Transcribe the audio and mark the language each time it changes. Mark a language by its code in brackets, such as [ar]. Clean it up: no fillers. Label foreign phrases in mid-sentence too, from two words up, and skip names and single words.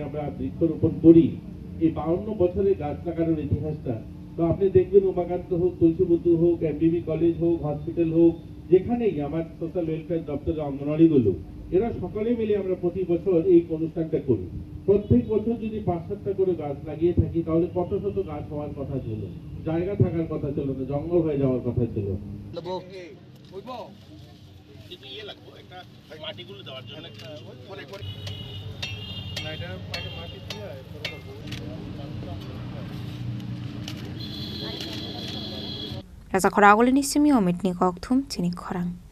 [bn] আমরা বৃক্ষরোপণ করি এই 52 বছরের গাছ লাগানোর ইতিহাসটা তো আপনি দেখবেন উমাকান্ত হোক তুলসীবুদ্ধ হোক এমবিবি কলেজ হোক হসপিটাল হোক যেখানেই আমার [en] social welfare [bn] দপ্তরের অঙ্গনওয়াড়িগুলো এরা সকলে মিলে আমরা প্রতি বছর এই অনুষ্ঠানটা করি প্রত্যেক বছর যদি 5-7টা করে গাছ লাগিয়ে থাকি তাহলে কত শত গাছ হওয়ার কথা ছিল জায়গা থাকার কথা ছিল না জঙ্গল হয়ে যাওয়ার কথা ছিল [trp] Raza Khorang ni simi omit ni kok thum Chini Khorang